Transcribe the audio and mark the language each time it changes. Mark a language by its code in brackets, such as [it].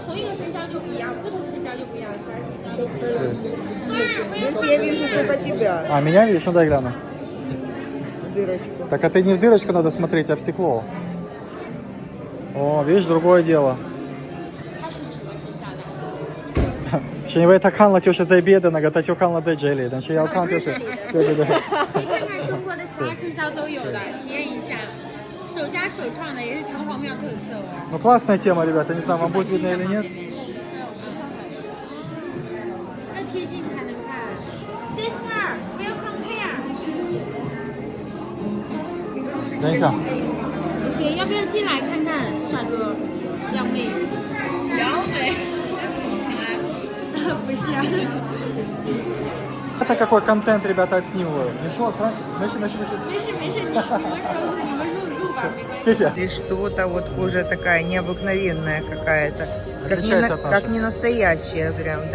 [zh] 同一个生肖就不一样，不同生肖就不一样，12生肖。 [ru] Здесь я вижу только тебя, А, меня видишь? Ну дай гляну. дырочку. Так, а ты не в дырочку надо смотреть, а в стекло. О, видишь, другое дело. [zh] 因为他看了就是这边的那个，他就看了在这里，但是要看就是，对。可以看看中国的12生肖都有的，体验一下。首家首创的，也是城隍庙特色哦。 [ru] Ну классная тема, ребята, не знаю, вам будет видно или нет. [zh] 要贴近才能看。 [en] Sister, welcome here. [zh] 等一下， OK， 要不要进来看看帅哥？靓妹。撩妹，不是啊。 [ru] это какой контент, ребята, отснимаю. Ну что, начи. [zh] 没事，你们说录吧，没关系。谢谢。 [ru] или что-то, вот кожа такая необыкновенная какая-то. Отличается от нашей. Как не настоящая прям, да?